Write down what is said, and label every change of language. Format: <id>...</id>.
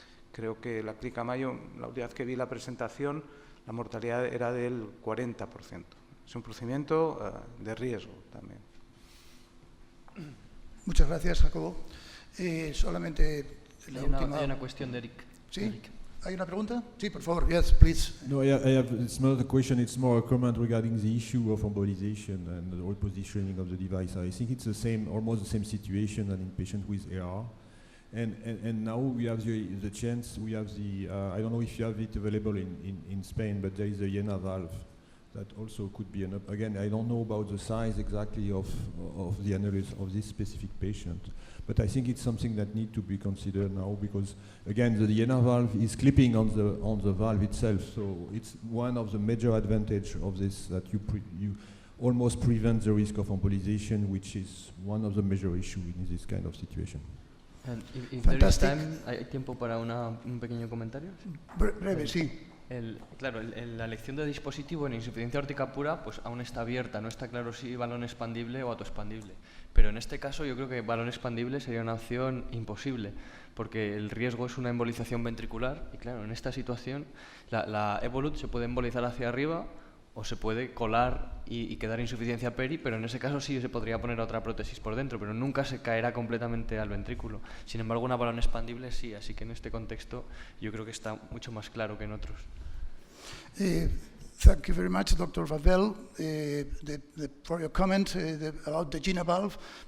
<es>Creo que la clínica Mayo, la última vez que vi la presentación, la mortalidad era del 40%. Es un procedimiento de riesgo también. Muchas gracias, Jacobo. Solamente la última... Hay una cuestión de Eric. ¿Sí? Eric. ¿Hay una pregunta? Sí, por favor.</es> <en>Yes, please. No, it's not a question, it's more a comment regarding the issue of embolization and the repositioning of the device. I think it's the same, almost the same situation than in patients with AR. And now we have the chance, we have the, I don't know if you have it available in Spain, but there is a Jena valve that also could be, again, I don't know about the size exactly of the annulus of this specific patient, but I think it's something that needs to be considered now because, again, the Jena valve is clipping on the valve itself, so it's one of the major advantage of this, that you almost prevent the risk of embolization, which is one of the major issues in this kind of situation. And if there is time,</en> <es>¿hay tiempo para un pequeño comentario? Breve, sí. Claro, la elección de dispositivo en insuficiencia aórtica pura pues aún está abierta, no está claro si balón expandible o autoexpandible. Pero en este caso yo creo que balón expandible sería una opción imposible, porque el riesgo es una embolización ventricular y claro, en esta situación la Evolut se puede embolizar hacia arriba o se puede colar y quedar insuficiencia peri, pero en ese caso sí se podría poner otra prótesis por dentro, pero nunca se caerá completamente al ventrículo. Sin embargo, una balón expandible sí, así que en este contexto yo creo que está mucho más claro que en otros.</es> <en>Thank you very much, Dr. Vavel, for your comment about the Jena valve.</en>